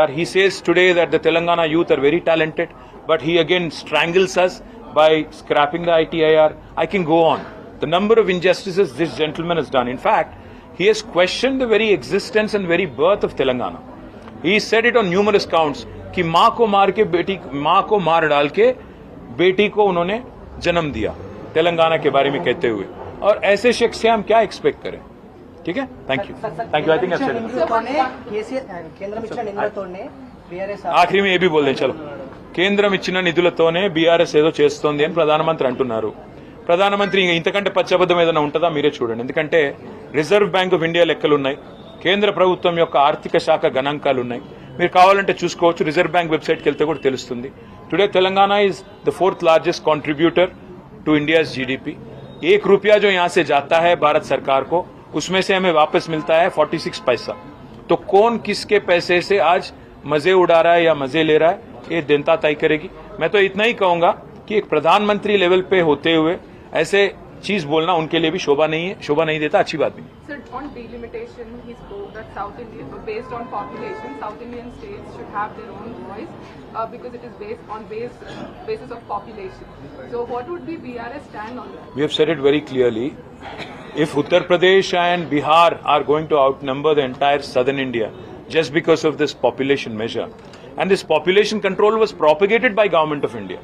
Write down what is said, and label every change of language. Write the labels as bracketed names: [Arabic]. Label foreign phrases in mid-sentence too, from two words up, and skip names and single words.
[English] He says today that the Telangana youth are very talented, but he again strangles us by scrapping the ITIR. I can go on. The number of injustices this gentleman has done. In fact, he has questioned the very existence and very birth of Telangana. He said it on numerous counts [Hindi] कि माँ को मार डाल के बेटी को उन्होंने जन्म दिया, तेलंगाना के बारे में कहते हुए. और ऐसे शख्स से हम क्या एक्सपेक्ट करें? ठीक है, [English] thank you. I think [Telugu] కేంద్రం ఇచ్చిన నిధులతోనే బీఆర్ఎస్ [Hindi] ఆఖరి में ये भी बोल दें, चलो. [Telugu] కేంద్రం ఇచ్చిన నిధులతోనే బీఆర్ఎస్ ఏదో చేస్తోంది అని ప్రధానమంత్రి అంటున్నారు. ప్రధానమంత్రి ఇంతకంటే పచ్చబద్ధం ఏదైనా ఉంటుందా? మీరే చూడండి. ఎందుకంటే రిజర్వ్ బ్యాంక్ ఆఫ్ ఇండియా లెక్కలు ఉన్నాయి, కేంద్ర ప్రభుత్వం యొక్క ఆర్థిక శాఖ గణాంకాలు ఉన్నాయి. మీరు కావాలంటే చూసుకోవచ్చు, రిజర్వ్ బ్యాంక్ వెబ్సైట్కి వెళ్తే కూడా తెలుస్తుంది. [English] today Telangana is the 4th largest contributor to India's GDP. [Hindi] 1 रुपया जो यहाँ से जाता है भारत सरकार को, उसमें से हमें वापस मिलता है 46 पैसा. तो कौन किसके पैसे से आज मजे उड़ा रहा है या मजे ले रहा है, ये जनता तय करेगी. मैं तो इतना ही कहूंगा कि एक प्रधानमंत्री लेवल पे होते हुए ऐसे चीज बोलना उनके लिए भी शोभा नहीं देता, अच्छी बात भी नहीं. [English] Sir, on delimitation, he spoke that South India, based on population, South Indian states should have their own voice because it is based on basis of population. So, what would be BRS stand on that? We have said it very clearly. If Uttar Pradesh and Bihar are going to outnumber the entire southern India just because of this population measure, and this population control was propagated by Government of India.